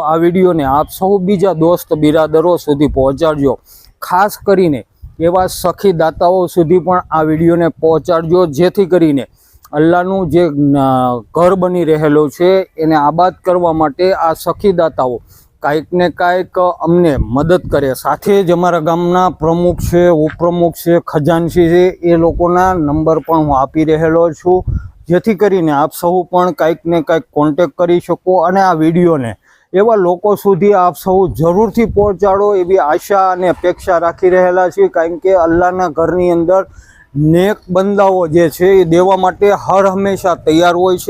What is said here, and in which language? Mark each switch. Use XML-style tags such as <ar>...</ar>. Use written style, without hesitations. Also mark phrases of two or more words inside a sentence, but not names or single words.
<gu>આ વિડિયો ને આપ સહુ બીજા દોસ્ત બિરાદરો સુધી પહોંચાડજો। ખાસ કરીને એવા સખી દાતાઓ સુધી પણ આ વિડિયો ને પહોંચાડજો, જેથી કરીને અલ્લાહનું જે ઘર બની રહેલો છે એને આબાદ કરવા માટે આ સખીદાતાઓ કાંઈક ને કાંઈક અમને મદદ કરે। સાથે જ અમારા ગામના પ્રમુખ છે, ઉપપ્રમુખ છે, ખજાનચી છે, એ લોકોના નંબર પણ હું આપી રહેલો છું, જેથી કરીને આપ સહુ પણ કાંઈક ને કાંઈક કૉન્ટેક્ટ કરી શકો અને આ વિડિયોને એવા લોકો સુધી આપ સહુ જરૂરથી પહોંચાડો એવી આશા અને અપેક્ષા રાખી રહેલા છે। કારણ કે અલ્લાહના ઘરની અંદર નેક બંદાઓ જે છે એ દેવા માટે હર હંમેશા તૈયાર હોય છે।</gu>